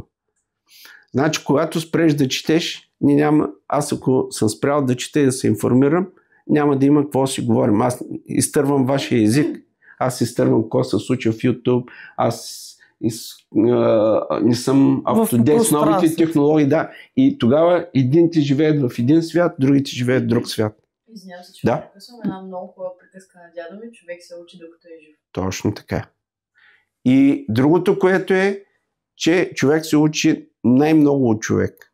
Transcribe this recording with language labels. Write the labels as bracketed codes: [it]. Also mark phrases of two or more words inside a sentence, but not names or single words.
[bg] Значи, когато спреш да четеш, аз ако съм спрял да чета и да се информирам, няма да има какво да си говорим. Аз изтървам вашия език, аз изтървам какво се случва в YouTube, аз не съм up-to-date с новите технологии. Да. И тогава едините живеят в един свят, другите живеят в друг свят. Извинявам се, че прекъсвам една много хубава приказка на дядо ми, човек се учи докато е жив. Точно така. И другото, което е, че човек се учи най-много от човек.